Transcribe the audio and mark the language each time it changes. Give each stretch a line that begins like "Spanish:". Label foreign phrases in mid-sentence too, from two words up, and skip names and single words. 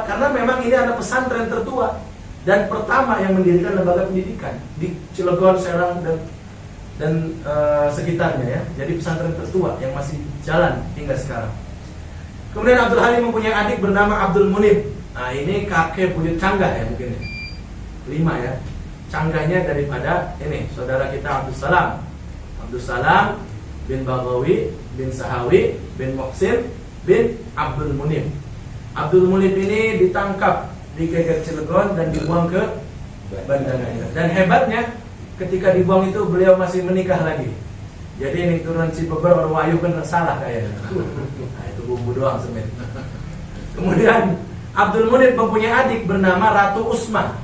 Indonesian: Karena memang ini adalah pesantren tertua dan pertama yang mendirikan lembaga pendidikan di Cilegon, Serang dan sekitarnya, ya. Jadi pesantren tertua yang masih jalan hingga sekarang. Kemudian Abdul Halim mempunyai adik bernama Abdul Munib. Nah, ini kakek buyut canggah ya mungkin ya. 5 ya. canggahnya daripada ini saudara kita Abdus Salam. Abdus Salam bin Baghawi bin Sahawi bin Muhsin bin Abdul Munib. Abdul Munib ini ditangkap di Geger Cilegon dan dibuang ke Banda Neira. Dan hebatnya ketika dibuang itu beliau masih menikah lagi. Jadi ini turunan Cibeber orang Wayu kan salah kayaknya. Nah, itu bumbu doang sebenarnya. Kemudian Abdul Munib mempunyai adik bernama Ratu Usma.